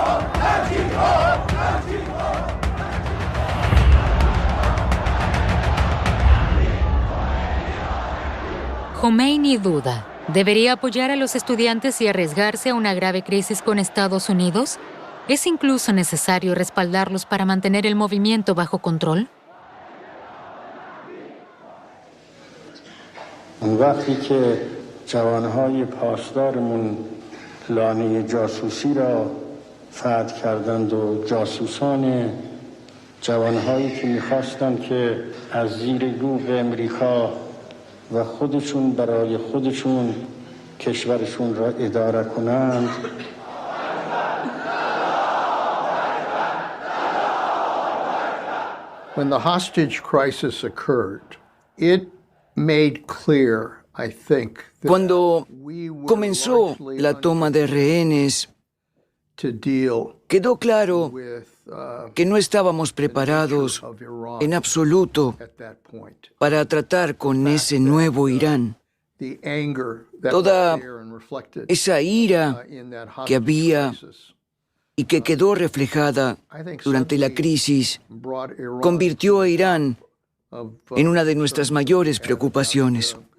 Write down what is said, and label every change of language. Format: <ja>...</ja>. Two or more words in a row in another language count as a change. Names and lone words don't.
<es>Jomeini duda. ¿Debería apoyar a los estudiantes y arriesgarse a una grave crisis con Estados Unidos? ¿Es incluso necesario respaldarlos para mantener el movimiento bajo control?</es> <fa>وقتی که جوانهای پاسدارمون لانه جاسوسی را فتح کردند و جاسوسان جوانهایی که می‌خواستند که از زیر یوغ امریکا و خودشون برای خودشون کشورشون را اداره کنند.</fa> <en>When the hostage crisis occurred, it made clear, I think,</en> <es>Cuando comenzó la toma de rehenes, quedó claro que no estábamos preparados en absoluto para tratar con ese nuevo Irán. Toda esa ira que había y que quedó reflejada durante la crisis convirtió a Irán en una de nuestras mayores preocupaciones.</es>